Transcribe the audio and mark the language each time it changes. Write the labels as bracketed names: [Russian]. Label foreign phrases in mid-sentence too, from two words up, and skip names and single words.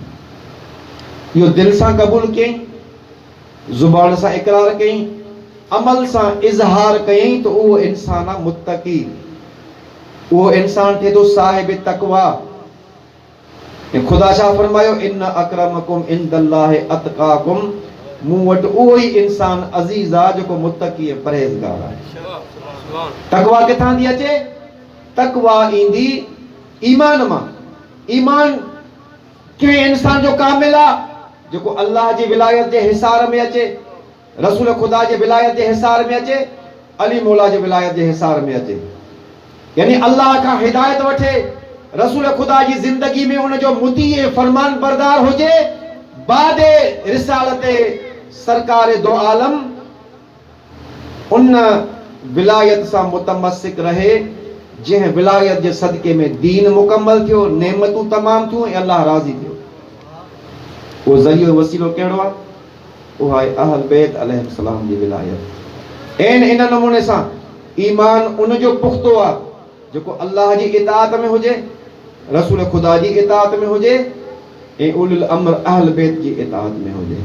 [Sindhi] इहो दिलि सां क़बूल कयईं, ज़ुबान सां इक़रार कयईं, अमल सां इज़हार कयईं, त उहो इंसान आहे मुत्तकी, उहो इंसान थिए थो साहिब तक़वा। ऐं ख़ुदा छा फरमायो? [Arabic] إن أكرمكم عند الله أتقاكم, [Sindhi] मूं वटि उहो ई इंसान अज़ीज़ आहे जेको मुत्तकी ऐं परहेज़गार आहे। तक़वा किथां थी अचे? तक़वा ईंदी ईमान मां। ईमान कंहिं इंसान जो कामिल आहे जेको अल्लाह जी विलायत जे हिसार में अचे, रसूल ख़ुदा जे विलायत जे हिसार में अचे, अली मौला जे विलायत जे हिसार में अचे, यानी अल्लाह खां हिदायत वठे, रसूल खुदा जी जिंदगी में उन जो मुती फरमान बरदार हुजे, [Urdu] बाद रिसालत सरकार दो आलम [Sindhi] उन विलायत सा मुतमस्सिक रहे जह विलायत जे सदके में दीन मुकम्मल थियो, नेमतूं तमाम थियूं ऐं अल्लाह राज़ी थियो। वो ज़रियो वसीलो कहिड़ो आहे? उहा आहे अहल बैत अलैहिस्सलाम जी विलायत। इन नमूने सां ईमान उन जो पुख्तो आहे जेको अल्लाह जी इताअत में हुजे, रसूल खुदा जी इताअत में हुजे ऐं [Arabic] أولو الأمر [Sindhi] अहल बैत जी इताअत में हुजे।